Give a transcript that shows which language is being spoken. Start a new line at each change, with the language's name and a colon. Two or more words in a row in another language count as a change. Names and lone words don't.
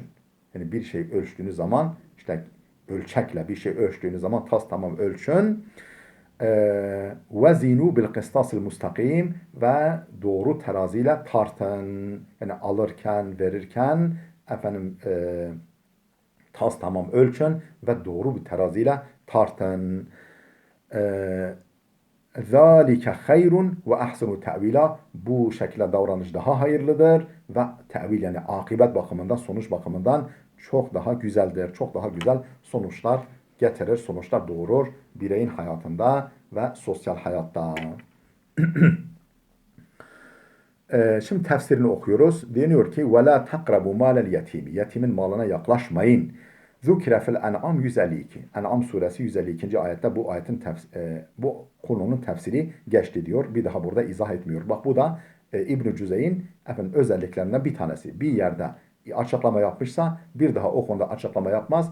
Turkish: Yani bir şey ölçtüğünüz zaman işte ölçekle bir şey ölçtüğünüz zaman tamam ölçün.
Arabic: وزنوا بالقسطاس المستقيم, ve
Turkish: doğru teraziyle tartın. Yani alırken, verirken efendim tamam ölçün ve doğru bir teraziyle tartın.
Arabic: ذَٰلِكَ خَيْرٌ وَاَحْسَنُ تَعْوِيلًا.
Turkish: Bu şekilde davranış daha hayırlıdır ve tevil yani akıbet bakımından, sonuç bakımından çok daha güzeldir. Çok daha güzel sonuçlar getirir, sonuçlar doğurur bireyin hayatında ve sosyal hayatta. Şimdi tefsirini okuyoruz. Deniyor ki
Arabic: وَلَا تَقْرَبُوا مَالَ الْيَتِيمِ.
Turkish: Yetimin malına yaklaşmayın.
Arabic: ذكر في
Turkish: En'am 152. En'am suresi 152. ayette bu ayetin bu konunun tefsiri geçti diyor. Bir daha burada izah etmiyor. Bak bu da İbn-i Cüzey'in özelliklerinden bir tanesi. Bir yerde açıklama yapmışsa bir daha o konuda açıklama yapmaz.